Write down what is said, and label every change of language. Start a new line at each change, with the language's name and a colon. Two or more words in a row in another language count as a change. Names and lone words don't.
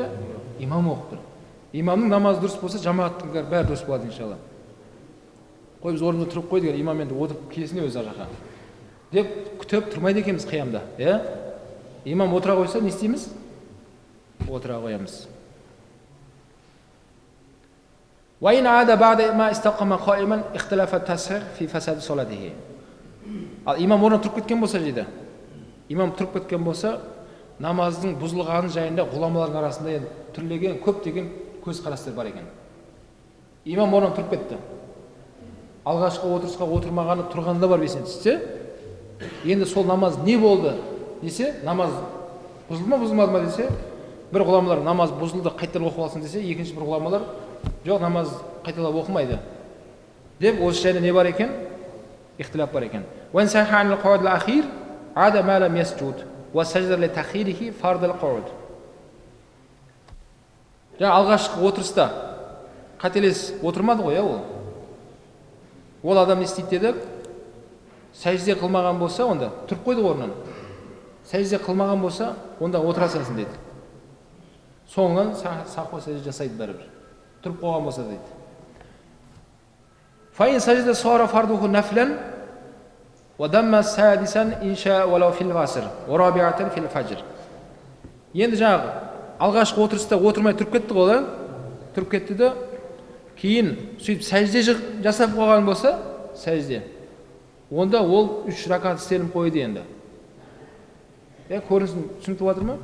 Kazakh: Имам оқып тұр. Имамның намазы дұрыс болса, жамағаттың бәрі дұрыс болады иншалла. Қой біз орнында тұрып қойдық, имам енді отырып келсін өзі жаққа деп күтіп тұрмайды екенбіз қиямда. Имам отыра қойса не істейміз? Отыра қоямыз.
Arabic: وإن عاد بعد ما استقام قائما اختلف التصحيح في فساد صلاته.
Kazakh: Ал имам орнынан тұрып кеткен болса дейді. Имам тұрып кеткен болса, намаздың бұзылғаны жайында ғұламалардың арасында енді түрлеген көптеген көзқарастар бар екен. Имам орнынан тұрып кетті. Алғашқы отырысқа отырмағаны тұрғанда бар бесен түссе, енді сол намаз не болды десе, намаз бұзылды ма бұзылмады ма десе, бір ғұламалар намаз бұзылды қайталап оқып алсын десе, екінші бір ғұламалар жоқ, намаз қайталап оқымайды деп осы жайында не бар екен? Ихтилаф бар екен.
Arabic: وإن صح عن القعود الأخير عاد ما لم يسجد وسجد لتأخيره فرض القعود.
Kazakh: Жаңа алғашқы отырыста қателес отырмады ғой ол. Ол адам не істейді деді? Сәжде қылмаған болса, онда тұрып қойды орнынан. Сәжде қылмаған болса, онда отыра салсын дейді. Соңынан саху сәжде жасайды бәрібір. Тұрып қойған болса дейді.
Arabic: فإن سجد صار فرضه نفلا ودم سادسا إن شاء ولو في العصر ورابعة في الفجر.
Kazakh: Енді жаңағы алғашқы отырыста отырмай тұрып кетті ғой, тұрып кетті де, кейін сөйтіп сәжде жасап қойған болса, сәжде, онда ол 3 ракат істеліп қойды енді. Көрінісін түсініп жатыр ма?